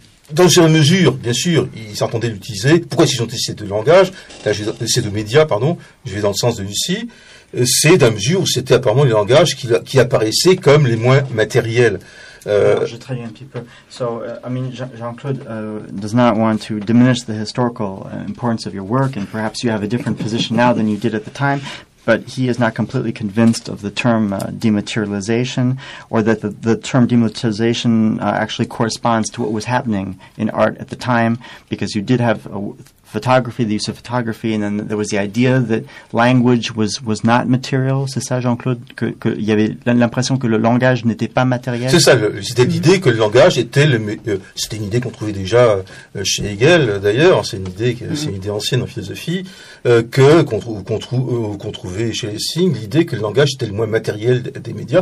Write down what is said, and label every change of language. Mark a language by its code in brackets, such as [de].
[fr] Dans une mesure, bien sûr, ils s'entendaient l'utiliser. Pourquoi est-ce qu'ils ont utilisé ces deux langages, ces deux médias, je vais dans le sens de Lucie, c'est d'une mesure où c'était apparemment les langages qui apparaissaient comme les moins matériels. Je traduis un petit peu. [en] Jean-Claude does not want to diminish the historical importance of your work, and perhaps you have a different position now than you did at the time. But he is not completely convinced of the term dematerialization, or that the term dematerialization actually corresponds to what was happening in art at the time, because you did have photography, the use of photography, and then there was the idea that language was not material. [fr] C'est ça, Jean-Claude, que il y avait l'impression que le langage n'était pas matériel. C'est ça, c'était l'idée que le langage était c'était une idée qu'on trouvait déjà chez Hegel, d'ailleurs. C'est une idée ancienne en philosophie qu'on trouvait chez Lessing, l'idée que le langage était le moins matériel des médias.